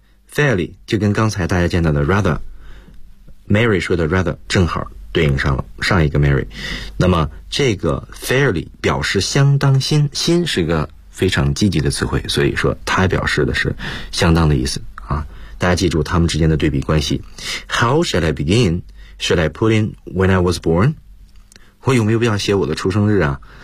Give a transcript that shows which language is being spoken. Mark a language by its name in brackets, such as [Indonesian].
[Chinese] Fairly 就跟刚才大家见到的 rather， Mary 说的 rather 正好对应上了上一个 Mary， 那么这个 fairly 表示相当新，新是个非常积极的词汇，所以说它表示的是相当的意思啊。大家记住他们之间的对比关系。 [English] How shall I begin? Should I put in when I was born? [Chinese] 我有没有必要写我的出生日啊？